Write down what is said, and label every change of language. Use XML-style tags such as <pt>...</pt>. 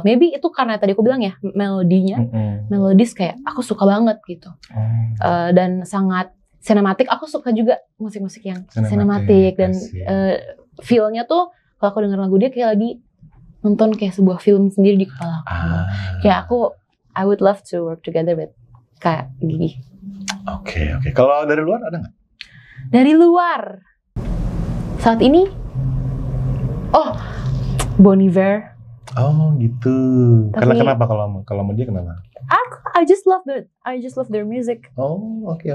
<id>Maybe itu karena tadi aku bilang ya, melodinya, melodis kayak aku suka banget gitu. Dan sangat sinematik. Aku suka juga musik-musik yang sinematik dan feel-nya tuh kalau aku denger lagu dia kayak lagi nonton kayak sebuah film sendiri di kepala aku. Kayak</id> <en>I would love to work together with Kak Gigi. Oke.</en> <id>Kalau dari luar ada nggak? Dari luar saat ini, Bon Iver. Oh gitu. Tapi, kenapa kalau sama dia kenapa?</id> <en>I just love their music. Oh oke.</en>